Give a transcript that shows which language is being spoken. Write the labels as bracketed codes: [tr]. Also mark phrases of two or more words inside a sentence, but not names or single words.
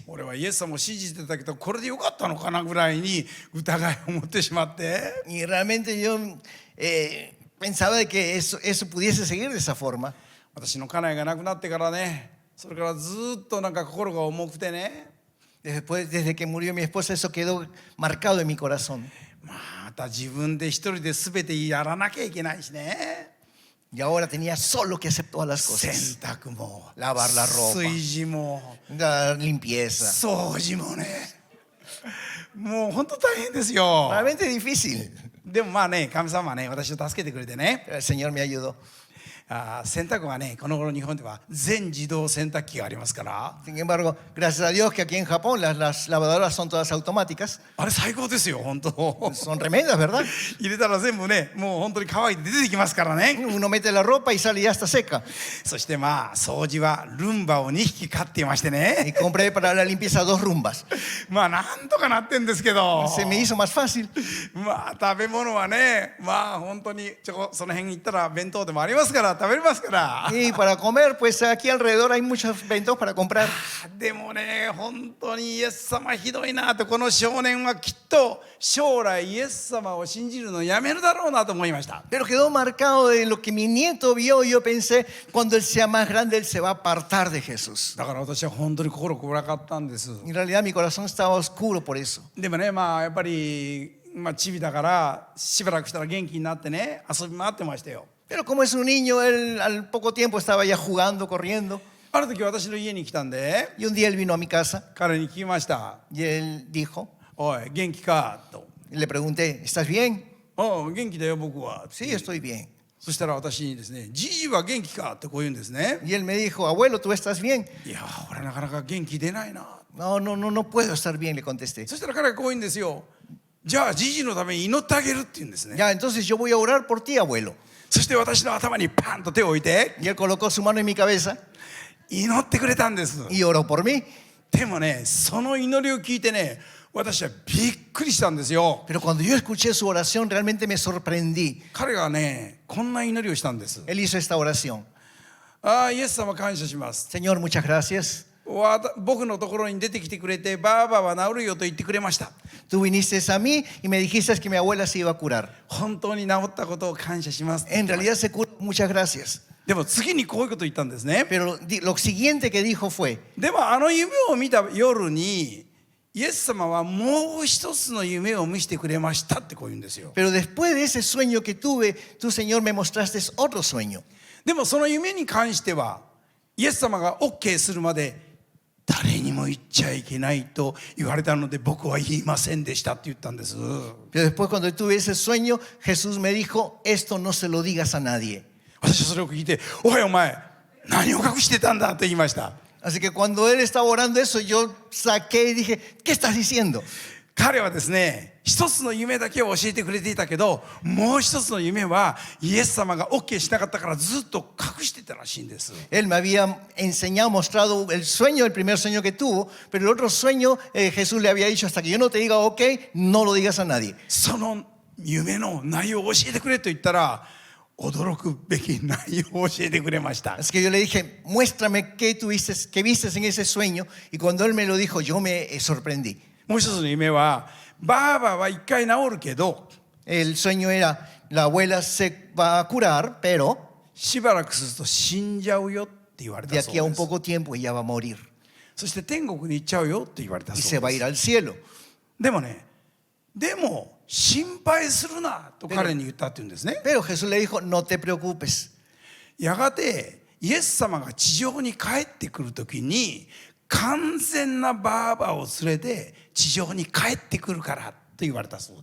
[ja] 俺はイエス様を信じてたけど、これでよかったのかなぐらいに疑いを持ってしまって、 [es] Y realmente yo pensaba de que eso pudiese seguir de esa forma. [ja] 私の家内が亡くなってからね、それからずっとなんか心が重くてね、 [es] Desde que murió mi esposa, eso quedó marcado en mi corazón. [ja] また自分で一人で全てやらなきゃいけないしね。 [es] Y ahora tenía solo que hacer todas las [ja] 洗 [es] cosas. [ja] 濯も [es] Lavar la ropa. [ja] 炊事も [es] La limpieza. [ja] 掃除もね、もう本当大変ですよ。 [es] Realmente difícil. [ja] でもまあね、神様はね、私を助けてくれてね、 [es] El Señor me ayudó. [ja] 洗濯はね、この頃日本では全自動洗濯機がありますから、 [es] Sin embargo, gracias a Dios que aquí en Japón las lavadoras son todas automáticas. [ja] あれ最高ですよ、本当。 [es] Son tremendas, ¿verdad? [ja] 入れたら全部ね、もう本当に乾いて出てきますからね。 [es] Uno mete la ropa y sale y ya está seca. [ja] そしてまあ掃除はルンバを2匹飼っていまして [es] Y [ja] ね、 [es] compré para la limpieza 2 rumbas. [ja] まあなんとかなってんですけど、 [es] Se me hizo más fácil. [ja] まあ食べ物はね、まあ本当にその辺に行ったら弁当でもありますから食べれますから。 [es] Y para comer, pues aquí alrededor hay muchos ventos para comprar. [ja] でもね、本当にイエス様ひどいなと、この少年はきっと将来イエス様を信じるのをやめるだろうなと思いました。 [es] Pero quedó marcado de lo que mi nieto vio y yo pensé, cuando él sea más grande, él se va a apartar de Jesús. [ja] だから私は本当に心暗かったんです。 [es] En realidad mi corazón estaba oscuro por eso. [ja] でもね、まあやっぱりチビだからしばらくしたら元気になってね、遊び回ってましたよ。 [es] Pero como es un niño, él al poco tiempo estaba ya jugando, corriendo. [ja] ある時私の家に来たんで、 [es] Y un día él vino a mi casa [ja] 彼に聞きました。 [es] y él dijo, [ja] おい、元気かと。 [es] le pregunté, ¿estás bien? [ja] おう、元気だよ僕は。 [es] Sí, estoy bien. [ja] そしたら私にですね、じいは元気かってこう言うんですね。 [es] Y él me dijo, abuelo, ¿tú estás bien? [ja] いや、俺なかなか元気出ないな。 [es] No puedo estar bien, le contesté. [ja] そしたら彼がこう言うんですよ。じゃあじいのために祈ってあげるって言うんですね。 [es] Ya, entonces yo voy a orar por ti, abuelo. [ja] そして私の頭にパンと手を置いて [es] Y él colocó su mano en mi cabeza [ja] 祈ってくれたんです。 [es] y oró por mí. [ja] でもね、その祈りを聞いてね、私はびっくりしたんですよ。 [es] Pero cuando yo escuché su oración, realmente me sorprendí. [ja] 彼がね、こんな祈りをしたんです。 [es] Él hizo esta oración. [ja] ああ、イエス様感謝します。 [es] Señor, muchas gracias. [ja] 僕のところに出てきてくれて、ばあばは治るよと言ってくれました。 [es] Tú viniste a mí y me dijiste que mi abuela se iba a curar. [ja] 本当に治ったことを感謝します。 [es] En realidad se curó, muchas gracias. [ja] でも次にこういうことを言ったんですね。 [es] Pero lo siguiente que dijo fue, [ja] でもあの夢を見た夜にイエス様はもう一つの夢を見せてくれましたってこう言うんですよ。 [es] pero después de ese sueño que tuve, tú, Señor, me mostraste otro sueño. [ja] でもその夢に関してはイエス様が OK するまで誰にも言っちゃいけないと言われたので僕は言いませんでしたって言ったんです。 [es] Pero después cuando tuve ese sueño, Jesús me dijo, esto no se lo digas a nadie. [ja] 私はそれを聞いて、おいお前、何を隠してたんだと言いました。 [es] Así que cuando él estaba orando eso, yo saqué y dije, ¿qué estás diciendo? [ja] 彼はですね、一つの夢だけを教えてくれていたけど、もう一つの夢はイエス様が OK しなかったからずっと隠してたらしいんです。 [es] Él me había enseñado, mostrado el sueño, el primer sueño que tuvo, pero el otro sueño Jesús le había dicho, hasta que yo no te diga ok, no lo digas a nadie. [ja] その夢の内容を教えてくれと言ったら、驚くべき内容を教えてくれました。 [es] Así que yo le dije, muéstrame qué vistes en ese sueño, y cuando él me lo dijo, yo me sorprendí. [ja] もう一つの夢は、ばあばは一回治るけど、 [es] El sueño era, la abuela se va a curar, pero [ja] しばらくすると死んじゃうよって言われ [es] de [ja] たそう [es] aquí a un [ja] です。 [es] poco tiempo ella va a morir [ja] そして天国に行っちゃうよって言われた [es] y [ja] そ [es] se [ja] う [es] va a [ja] で [es] ir [ja] す。 [es] al cielo. [ja] でもね、でも心配するなと彼に言ったって言うんですね。 [es] Pero Jesús le dijo, no te preocupes. [ja] やがてイエス様が地上に帰ってくるときに、完全なばあばを連れて地上に帰ってくるからと言われたそう